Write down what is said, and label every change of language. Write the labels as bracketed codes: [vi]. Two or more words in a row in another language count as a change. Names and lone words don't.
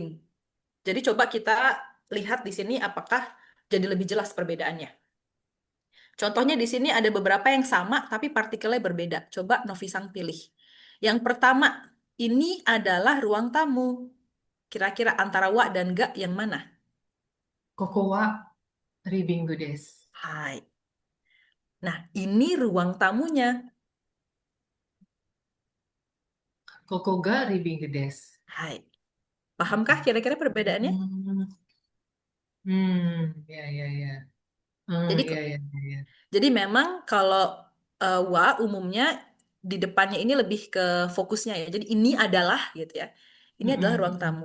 [id] Jadi coba kita lihat di sini apakah jadi lebih jelas perbedaannya. Contohnya di sini ada beberapa yang sama tapi partikelnya berbeda. Coba Novi pilih. Yang pertama, ini adalah ruang tamu. Kira-kira antara wa dan ga yang mana? [ja] ここはリビングです。 [id] Hai. Nah, ini ruang tamunya. [ja] ここがリビングです。 [id] Hai. Pahamkah kira-kira perbedaannya? Hmm. Hmm. Ya, ya, ya. Hmm, Jadi ya, ya, ya, ya. Jadi memang kalau wa umumnya di depannya ini lebih ke fokusnya ya. Jadi ini adalah gitu ya. Ini adalah ruang tamu.